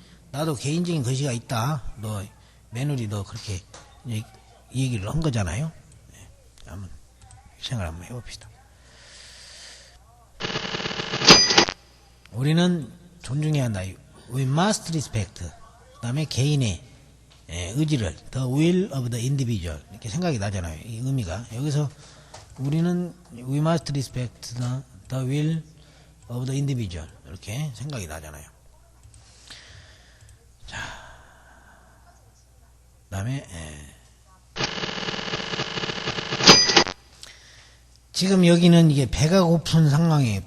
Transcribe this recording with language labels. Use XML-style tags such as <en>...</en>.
<ko>나도 개인적인 것이가 있다. 며느리 너 그렇게 이 얘기를 한 거잖아요. 한번 생각 한번 해봅시다. 우리는 존중해야 한다.</ko> <en>We must respect.</en> <ko>그 다음에 개인의 의지를</ko> <en>the will of the individual</en> <ko>이렇게 생각이 나잖아요. 이 의미가 여기서 우리는</ko> <en>we must respect the will of the individual</en> <ko>이렇게 생각이 나잖아요. 자, 그 다음에 지금 여기는 이게 배가 고픈 상황이에요.</ko>